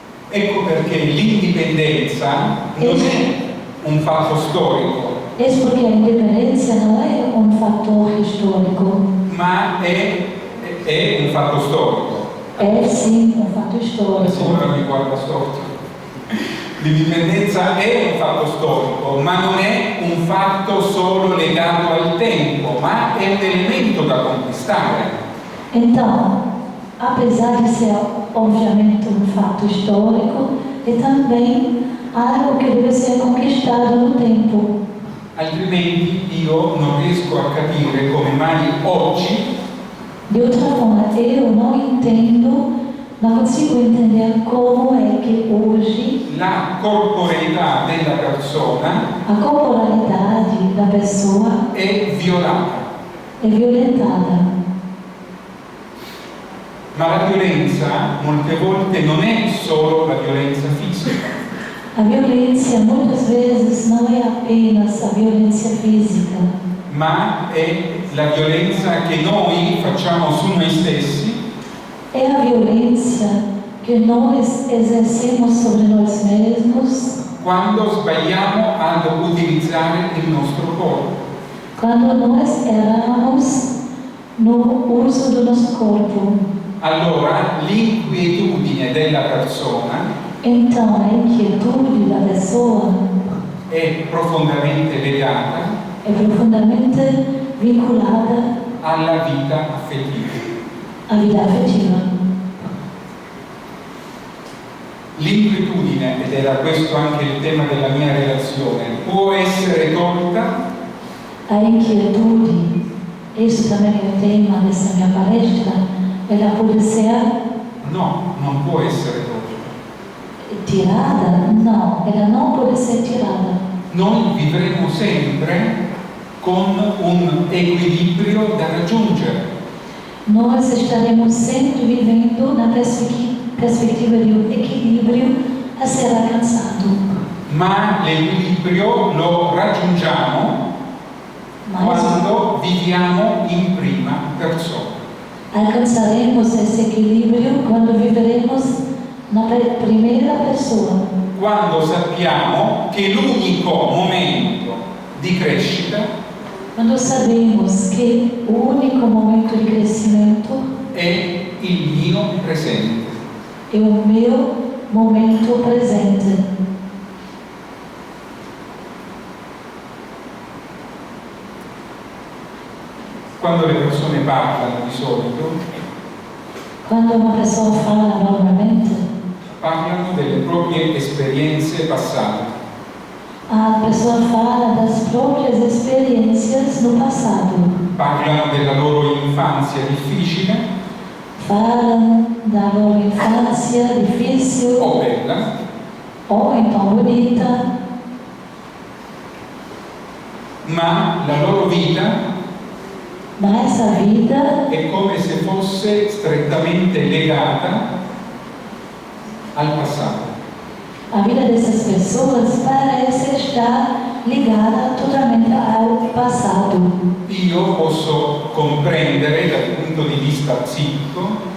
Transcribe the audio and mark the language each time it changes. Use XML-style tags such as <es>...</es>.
<it>Ecco perché l'indipendenza non è un fatto storico,</it> <pt>Isso porque a independência não é um fator histórico,</pt> <it>ma è un fatto storico.</it> <pt>é sim um fato</pt> <it>La</it> <pt>histórico.</pt> <it>signora mi guarda storto. L'indipendenza è un fatto storico, ma non è un fatto solo legato al tempo, ma è un elemento da conquistare.</it> <pt>Então, apesar de ser obviamente um fato histórico, é também algo que deve ser conquistado no tempo.</pt> <it>Altrimenti io non riesco a capire come mai oggi</it> <pt>De outra forma, eu não entendo, não consigo entender como é que hoje</pt> <it>la corporeità della persona</it> <pt>a corporalidade da pessoa</pt> <it>è violata.</it> <pt>é violentada.</pt> <it>Ma la violenza molte volte non è solo la violenza fisica,</it> <pt>A violência muitas vezes não é apenas a violência física,</pt> <it>ma è la violenza che noi facciamo su noi stessi</it> <pt>é a violência que nós exercemos sobre nós mesmos</pt> <it>quando sbagliamo ad utilizzare il nostro corpo.</it> <pt>quando nós erramos no uso do nosso corpo.</pt> <it>Allora l'inquietudine della persona</it> <pt>Então, a inquietude da pessoa</pt> <it>è profondamente legata</it> <pt>é profundamente vinculada</pt> <it>alla vita affettiva.</it> <pt>à vida afetiva.</pt> <it>L'inquietudine, ed era questo anche il tema della mia relazione, può essere tolta</it> <pt>A inquietude, isso também é o tema dessa minha palestra, ela pode ser</pt> <it>No, non può essere tolta.</it> <pt>tirada? Não, ela não pode ser tirada.</pt> <it>Noi vivremo sempre con un equilibrio da raggiungere.</it> <pt>Nós estaremos sempre vivendo na perspectiva de um equilíbrio a ser alcançado.</pt> <it>Ma l'equilibrio lo raggiungiamo</it> <pt>Mas</pt> <it>quando viviamo in prima persona.</it> <pt>alcançaremos esse equilíbrio quando viveremos na primeira pessoa.</pt> <it>Quando sappiamo che l'unico momento di crescita</it> <pt>Quando sabemos que o único momento de crescimento</pt> <it>è il mio presente.</it> <pt>é o meu momento presente.</pt> <it>Quando le persone parlano di solito,</it> <pt>Quando uma pessoa fala normalmente,</pt> <it>parlano delle proprie esperienze passate.</it> <pt>a pessoa fala das próprias experiências no passado.</pt> <it>Parlano della loro infanzia difficile,</it> <pt>falam da loro infância difícil</pt> <it>o bella,</it> <pt>ou então bonita,</pt> <it>ma la loro vita</it> <pt>mas essa vida</pt> <it>è come se fosse strettamente legata al passato.</it> <pt>a vida dessas pessoas parece estar ligada totalmente ao passado.</pt> <it>Io posso comprendere dal punto di vista psichico</it>